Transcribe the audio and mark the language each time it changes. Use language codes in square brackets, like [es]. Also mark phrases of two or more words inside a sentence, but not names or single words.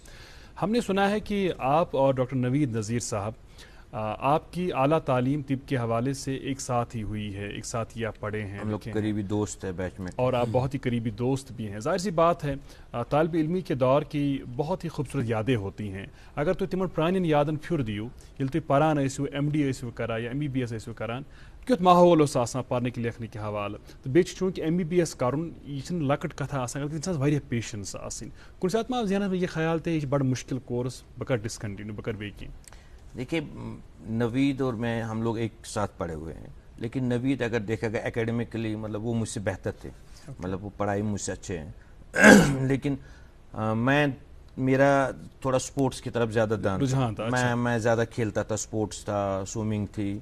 [ur] ہم نے سنا ہے کہ آپ اور ڈاکٹر نوید نذیر صاحب آپ کی اعلیٰ تعلیم طب کے حوالے سے ایک ساتھ ہی ہوئی ہے, ایک ساتھ ہی آپ پڑھے ہیں, ہم لوگ قریبی دوست ہیں بیچ میں, اور آپ بہت ہی قریبی دوست بھی ہیں. ظاہر سی بات ہے طالب علمی کے دور کی بہت ہی خوبصورت یادیں ہوتی ہیں. [ks] اگر تو تمن پرانین یادن پھر دیو یل تھی پران ٲسِو MD ٲسِو کران یا MBBS ٲسِو کران, کیُتھ ماحول اوس آسان پرنہٕ کہِ لیکھنہٕ کہِ حوالہٕ. تو بیٚیہِ چھُ چوٗنٛکہِ MBBS کرُن یہِ چھِنہٕ لۄکٕٹ کتھا آسان بلکہِ اِنسانس واریاہ پیشنس آسٕنۍ. کُنہِ ساتہٕ ما آو ذہنس منٛز یہِ خیال تہِ یہِ چھُ بڑٕ مُشکل کورس, بہٕ کرٕ ڈسکنٹینیو, بہٕ کرٕ بیٚیہِ کینٛہہ. [ur] دیکھیے نوید اور میں ہم لوگ ایک ساتھ پڑھے ہوئے ہیں, لیکن نوید اگر دیکھا گیا اکیڈمیکلی مطلب وہ مجھ سے بہتر تھے, مطلب وہ پڑھائی مجھ سے اچھے ہیں. لیکن میرا تھوڑا سپورٹس کی طرف زیادہ دھیان تھا, میں زیادہ کھیلتا تھا, سپورٹس تھا, سوئمنگ تھی.